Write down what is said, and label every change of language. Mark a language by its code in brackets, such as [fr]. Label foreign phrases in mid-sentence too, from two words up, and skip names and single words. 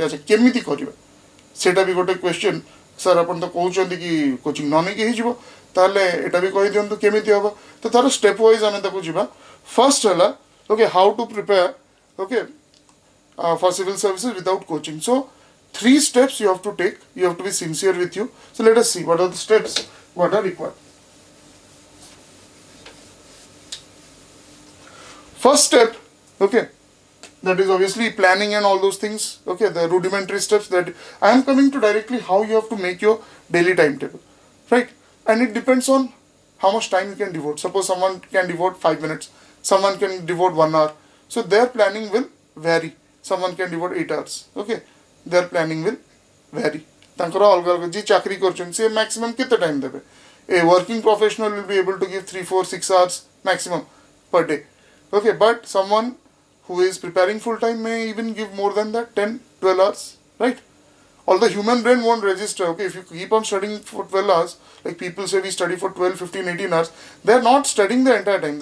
[or] ଆଚ୍ଛା, କେମିତି କରିବା ସେଇଟା ବି ଗୋଟେ କ୍ୱେଶ୍ଚନ୍। ସାର୍ ଆପଣ ତ କହୁଛନ୍ତି କି କୋଚିଂ ନ ନେଇକି ହେଇଯିବ, ତାହେଲେ ଏଇଟା ବି କହିଦିଅନ୍ତୁ କେମିତି ହେବ। ତ ତାର [en] step wise [or] ଆମେ ତାକୁ ଯିବା। [en] first ହେଲା, okay, how to prepare, okay, for civil services without coaching। so 3 steps you have to take. You have to be sincere with you. So let us see what are the steps what are required. First step, okay, that is obviously planning and all those things, okay, the rudimentary steps that I am coming to directly how you have to make your daily timetable, right? And it depends on how much time you can devote. Suppose someone can devote 5 minutes, someone can devote 1 hour. So their planning will vary. Someone can devote 8 hours, okay. Their planning will vary. [or] ତାଙ୍କର ଅଲଗା ଅଲଗା ଯିଏ ଚାକିରି କରୁଛନ୍ତି ସେ ମ୍ୟାକ୍ସିମମ୍ କେତେ ଟାଇମ୍ ଦେବେ? [en] a working professional will be able to give 3, 4, 6 hours maximum per day, okay. But someone who is preparing full time may even give more than that, 10, 12 hours, right? although human brain won't register. Okay, if you keep on studying for 12 hours, like people say we study for 12, 15, 18 hours, they're not studying the entire time.